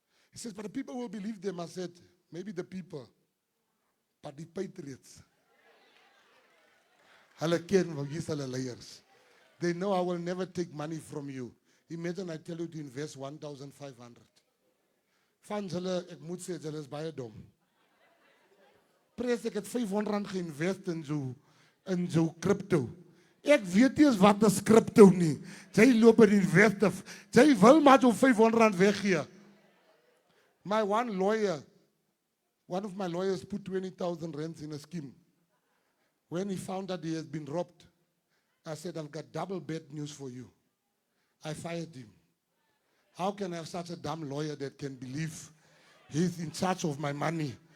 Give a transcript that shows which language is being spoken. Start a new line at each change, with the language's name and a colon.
English: He says, "But the people will believe them." I said, "Maybe the people, but the patriots.
Afrikaans: Hulle ken, want hier's hulle leiers.
English: They know I will never take money from you. Imagine I tell you to invest 1,500.
Afrikaans: Van hulle, ek moet sê, hulle is baie dom. Pres, ek het 500 rand geïnvest in so crypto. Ek weet nie eens wat is crypto nie. Jy loop en invest. Jy wil maar so 500 rand weggee.
English: One of my lawyers put 20,000 rands in a scheme. When he found that he has been robbed, I said, I've got double bad news for you. I fired him. How can I have such a dumb lawyer that can believe he's in charge of my money?